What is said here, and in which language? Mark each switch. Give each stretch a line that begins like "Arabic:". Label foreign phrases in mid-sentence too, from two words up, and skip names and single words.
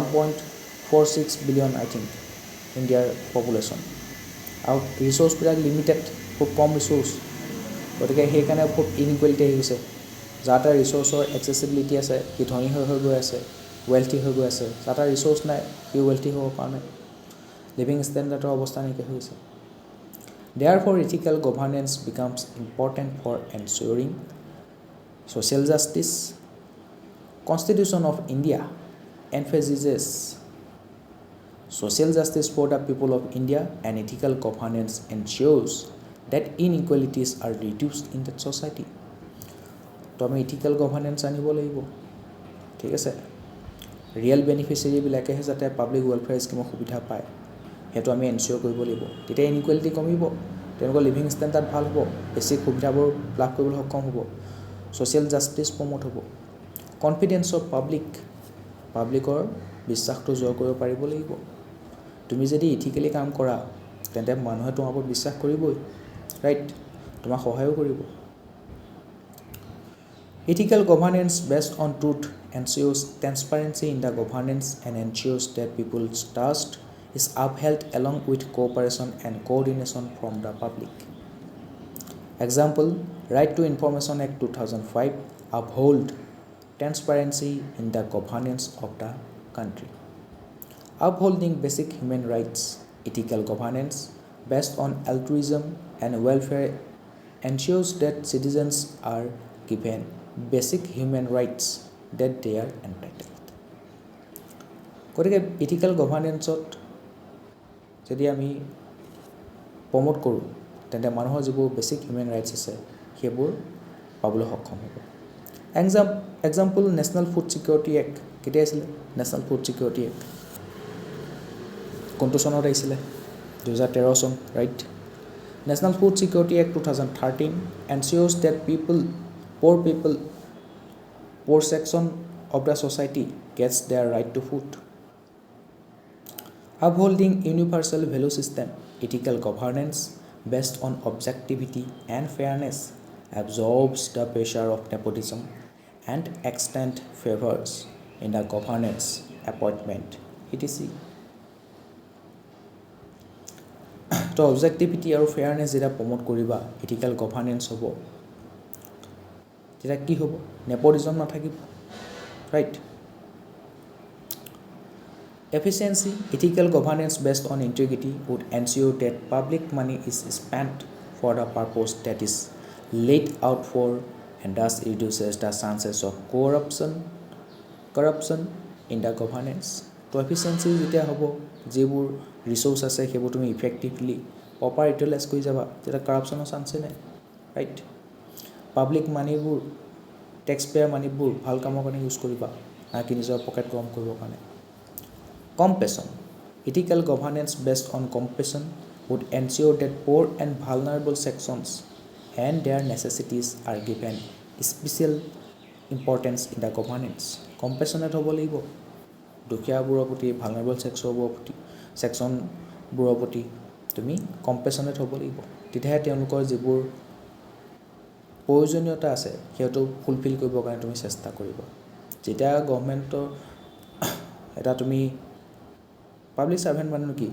Assamese: 1.46 বিলিয়ন
English: I think
Assamese: ইণ্ডিয়াৰ পপুলেশ্যন আৰু ৰিচোৰ্চবিলাক লিমিটেড খুব কম ৰিচোৰ্চ গতিকে সেইকাৰণে খুব ইনইকুৱেলিটি আহি গৈছে যাৰ তাৰ ৰিচোৰ্চৰ একচেচিবিলিটি আছে সি ধনী হৈ গৈ আছে ৱেলথি হৈ গৈ আছে যাৰ তাৰ ৰিচোৰ্চ নাই সি ৱেলথি হ'ব পৰা নাই
English: living standard
Assamese: অৱস্থা নাইকিয়া হৈ গৈছে
English: Therefore, ethical governance becomes important for ensuring social justice. Constitution of India emphasizes social justice for the people of India and ethical governance ensures that inequalities are reduced in that society.
Assamese: তো আমি
English: ethical governance
Assamese: আনিব লাগিব ঠিক আছে ৰিয়েল বেনিফিচিয়াৰীবিলাকেহে যাতে
English: public welfare scheme
Assamese: সুবিধা পায় সেইটো আমি এনচিয়'ৰ কৰিব লাগিব তেতিয়া ইনইকুৱেলিটি কমিব তেওঁলোকৰ
English: living standard
Assamese: ভাল হ'ব, বেছিক সুবিধাবোৰ লাভ কৰিবলৈ সক্ষম হ'ব,
English: social justice
Assamese: প্ৰমোট হ'ব,
English: confidence of public
Assamese: বিশ্বাসটো জয় কৰিব পাৰিব লাগিব। তুমি যদি ইথিকেলি কাম কৰা তেন্তে মানুহে তোমাৰ ওপৰত বিশ্বাস কৰিবই, ৰাইট, তোমাক সহায়ো কৰিব।
English: Ethical governance based on truth ensures transparency in the governance and ensures that people's trust is upheld along with cooperation and coordination from the public. Example, Right to Information Act 2005 uphold transparency in the governance of the country. Upholding basic human rights, ethical governance based on altruism and welfare ensures that citizens are given basic human rights that they are entitled.
Assamese: গতিকে
English: ethical governance
Assamese: যদি আমি প্ৰমোট কৰোঁ তেন্তে মানুহৰ যিবোৰ
English: basic human rights
Assamese: আছে সেইবোৰ পাবলৈ সক্ষম হ'ব। এক্সাম্পল নেশ্যনেল ফুড ছিকিউৰিটি এক্ট কেতিয়া আছিলে? নেশ্যনেল ফুড ছিকিউৰিটি এক্ট কোনটো চনত আহিছিলে?
English: 2013 চন, ৰাইট। নেশ্যনেল ফুড ছিকিউৰিটি এক্ট 2013 ensures that poor section of the society gets their right to food. Upholding universal value system, ethical governance based on objectivity and fairness absorbs the pressure of nepotism and extend favors in the governance, appointment, etc.
Assamese: তো অবজেক্টিভিটি আৰু ফেয়াৰনেছ যেতিয়া প্ৰমোট কৰিবা
English: ethical governance
Assamese: হ'ব, তেতিয়া কি হ'ব? নেপোটিজম নাথাকিব, ৰাইট।
English: Efficiency, ethical governance based on integrity would ensure that public money is spent for the purpose that is laid out for and thus reduces the chances of corruption in the governance.
Assamese: তো এফিচিয়েঞ্চি যেতিয়া হ'ব, যিবোৰ ৰিচোৰ্চ আছে সেইবোৰ তুমি
English: effectively proper utilize
Assamese: কৰি যাবা, তেতিয়া কাৰাপশ্যনৰ চান্সেই নাই, ৰাইট।
English: public money, tax payer money
Assamese: ভাল কামৰ কাৰণে ইউজ কৰিবা, নাকি নিজৰ পকেট গৰম কৰিবৰ কাৰণে।
English: Compassion, ethical governance based on compassion would ensure that poor and vulnerable sections and their necessities are given special importance in the governance.
Assamese: Compassionate হ'ব লাগিব দুখীয়াবোৰৰ প্ৰতি,
English: vulnerable sections
Assamese: প্ৰতি তুমি কম্পেশ্যনেট হ'ব লাগিব, তেতিয়াহে তেওঁলোকৰ যিবোৰ প্ৰয়োজনীয়তা আছে সেইটো ফুলফিল কৰিবৰ কাৰণে তুমি চেষ্টা কৰিবা। যেতিয়া গভৰ্ণমেণ্টৰ এটা তুমি
English: public servant
Assamese: মানে কি?